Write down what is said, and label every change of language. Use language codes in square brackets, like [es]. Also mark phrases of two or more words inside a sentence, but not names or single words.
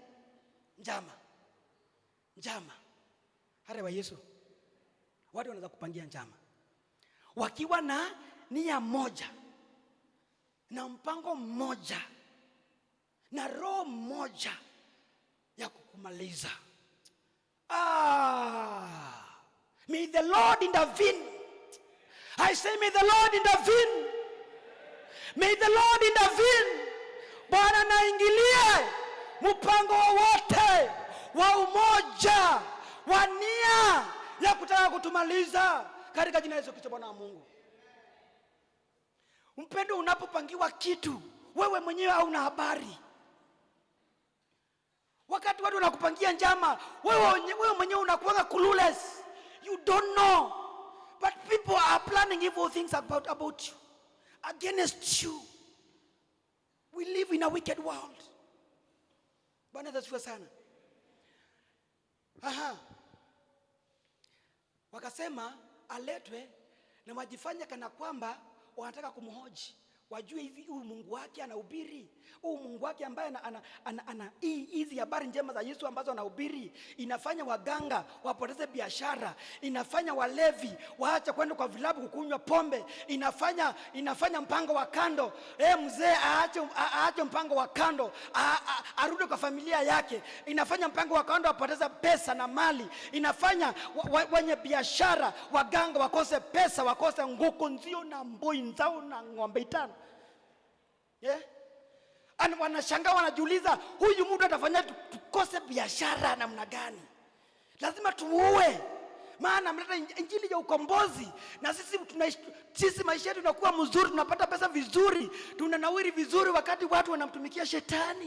[sw] Njama. Hata wa Yesu, watu wanaweza kupangia njama wakiwa na nia moja na mpango mmoja na roho moja ya kukumaliza. [en] May the Lord intervene. I say may the Lord intervene. May the Lord intervene. [sw] Bwana naingilie mpango wote wa umoja wa nia ya kutaka kutumaliza katika jina la Yesu Kristo Bwana wa Mungu. Mpendo, unapopangiwa kitu wewe mwenyewe hauna habari. Wakati watu wanakupangia njama, wewe mwenyewe unakuwa clueless. [en] You don't know. But people are planning evil things about you, against you. We live in a wicked world. [sw] Bwana asifiwe sana. Wakasema aletwe na wajifanya kana kwamba wanataka kumhoji, wajue hivi huyu Mungu wake anahubiri, huyu Mungu wake ambaye ana hizi habari njema za Yesu ambazo anahubiri inafanya waganga wapoteze biashara, inafanya walevi waache kwenda kwa vilabu kukunywa pombe, inafanya mpango wa kando. Mzee aache mpango wa kando, arudi kwa familia yake. Inafanya mpango wa kando apoteze pesa na mali. Inafanya wenye biashara waganga wakose pesa, wakose [kam] nguku nzio na mboi nzao na ng'ombe itano. [sw] Wanashangaa, wanajiuliza huyu mtu atafanya tukose biashara namna gani? Lazima tumuue, maana ameleta injili ya ukombozi, na sisi maisha yetu tunakuwa mzuri, tunapata pesa vizuri, tunanawiri vizuri wakati watu wanamtumikia shetani.